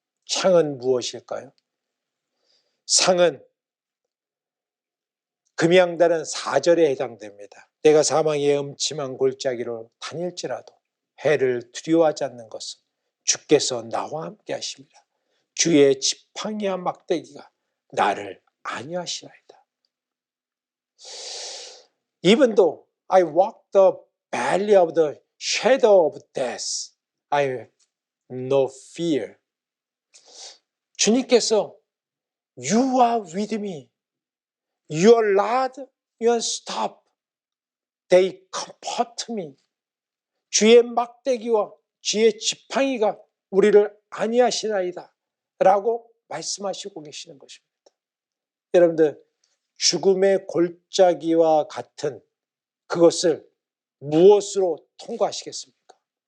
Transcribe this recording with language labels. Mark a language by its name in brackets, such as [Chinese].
[Korean] 향은 무엇일까요? 상은 금향단은 4절에 해당됩니다. 내가 사망의 음침한 골짜기로 다닐지라도 해를 두려워하지 않는 것은 주께서 나와 함께 하십니다. 주의 지팡이와 막대기가 나를 안위하시나이다. [English] Even though I walk the valley of the shadow of death, I have no fear. [Korean] 주님께서 [English] You are with me. Your rod, your staff, They comfort me. [Korean] 주의 막대기와 주의 지팡이가 우리를 안위하시나이다 라고 말씀하시고 계시는 것입니다. 여러분들, 죽음의 골짜기와 같은 그것을 무엇으로 통과하시겠습니까?